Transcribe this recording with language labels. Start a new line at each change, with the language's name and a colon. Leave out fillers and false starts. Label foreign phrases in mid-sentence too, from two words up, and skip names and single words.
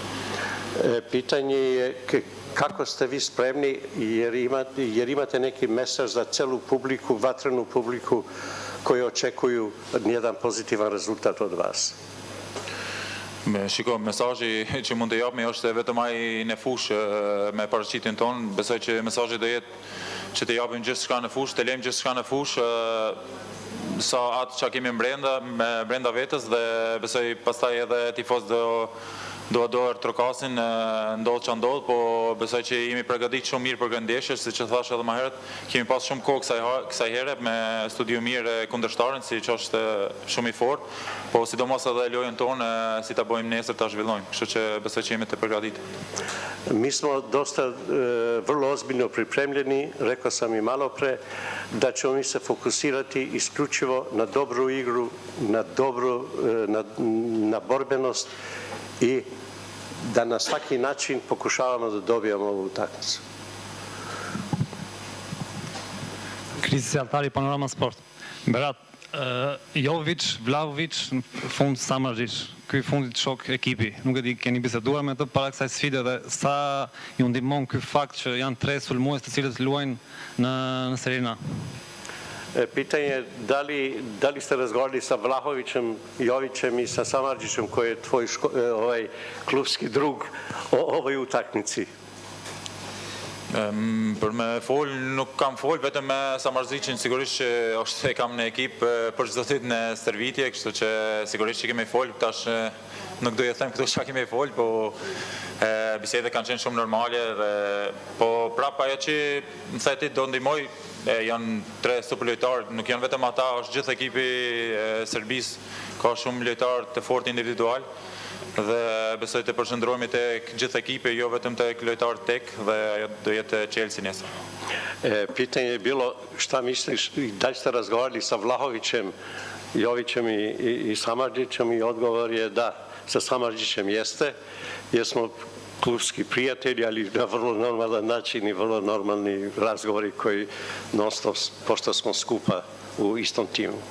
Serbian: Pitanje je kako ste vi spremni jer imate neki mesaz za celu publiku, vatrenu publiku koji očekuju jedan pozitivan rezultat od vas.
Albanian: Shiko, mesazhi që mund të japim është vetëm ai në fushë me paraqitjen tonë. Besoj që mesazhi do jetë që të japim gjithçka në fushë, të lejmë gjithçka në fushë, sa atë që kemi brenda vetës dhe besoj pastaj edhe tifoz do trokasin, ndodh që ndodh, po besoj që jemi përgatitur shumë mirë për këtë ndeshje, siç e thash edhe më herët, kemi pas shumë kohë kësaj here me studiu mirë kundërshtarin, siç është shumë i fortë, po sidomos edhe lojën tonë si ta bëjmë nesër ta zhvillojmë, kështu që besoj që jemi të përgatitur.
Serbian: Mi smo dosta vrlo ozbiljno pripremljeni, rekao sam i malo pre, da ćemo mi se fokusirati isključivo na dobru igru, na borbenost i da na svaki način pokušavamo da dobijemo ovu utakmicu.
Albanian: Krisi Altari, Panorama Sport. Berat, Jovic, Vlahovic, në fund Samardžić, ky fundit shok ekipi. Nuk e di, keni biseduar me të para kësaj sfide dhe sa ju ndihmon ky fakt që janë 3 sulmues të cilët luajnë në Serie A?
Serbian: Pitanje je da li ste razgovarali sa Vlahovićem, Jovićem i sa Samardžićem koji je tvoj klubski drug o ovoj utakmici?
Albanian: Për me fol, nuk kam fol, vetëm me Samardžićin sigurisht që është e kam në ekip për çdo ditë në stërvitje, kështu që sigurisht që kemi fol, tash nuk do të them këtu çka kemi fol, po bisedet kanë qenë shumë normale dhe po prap ajo që më thaj ti do ndihmoj janë 3 superlojtarë, nuk janë vetëm ata, është gjithë ekipi e Serbisë, ka shumë lojtarë të fortë individual dhe besoj të përshëndrohemi tek gjithë ekipi, jo vetëm tek lojtarët tek dhe ajo do jetë Chelsea nesër.
Serbian: Pitanje je bilo šta misliš, da li ste razgovarali sa Vlahovićem, Jovićem i Samardžićem i odgovor je da, sa Samardžićem jeste, jer smo klubski prijatelji, ali na vrlo normalan način i vrlo normalni razgovori koji non stop, pošto smo skupa u istom timu.